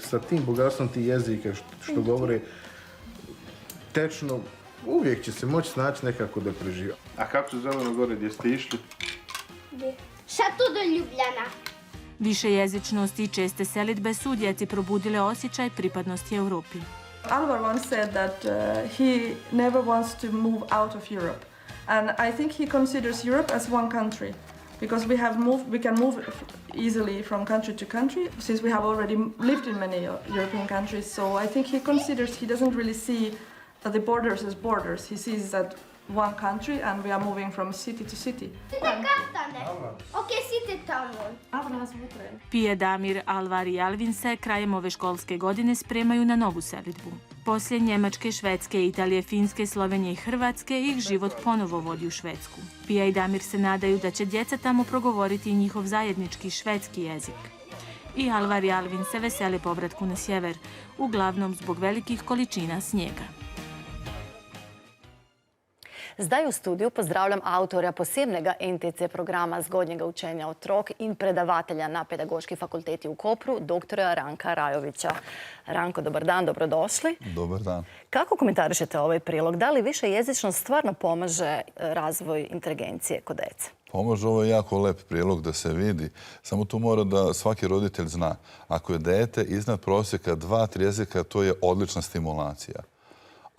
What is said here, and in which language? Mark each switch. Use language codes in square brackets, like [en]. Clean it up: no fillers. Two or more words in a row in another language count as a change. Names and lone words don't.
[hr] Sa tim bogatstvom tih jezika što govore tečno, uvijek će se moći snaći nekako da preživa. A kako se zove gore gdje ste išli? Šatu do Ljubljana. Višejezičnost i česte selidbe su djeci probudile osjećaj pripadnosti Europi. [en] Alvar once said that he never wants to move out of Europe. And I think he considers Europe as one country. Because we can move easily from country to country, since we have already lived in many European countries. So I think he doesn't really see the borders as borders. He sees that one country and we are moving from city to city. [hr] Pije, Damir, Alvar i Alvin se krajem ove školske godine spremaju na novu selidbu. Poslije Njemačke, Švedske, Italije, Finske, Slovenije i Hrvatske ih život ponovo vodi u Švedsku. Pija i Damir se nadaju da će djeca tamo progovoriti njihov zajednički švedski jezik. I Alvar i Alvin se vesele povratku na sjever, uglavnom zbog velikih količina snijega. [sl] Zdaj v studiu pozdravljam avtorja posebnega NTC programa zgodnjega učenja otrok in predavatelja na Pedagoški fakulteti v Kopru, doktora Ranka Rajovića. [sr] Ranko, dobar dan, dobrodošli. Dobar dan. Kako komentarišete ovaj prilog? Da li višejezičnost stvarno pomaže razvoj inteligencije kod djece? Pomaže, ovo je jako lep prilog da se vidi. Samo tu mora da svaki roditelj zna. Ako je dete iznad prosjeka 2-3 jezika, to je odlična stimulacija.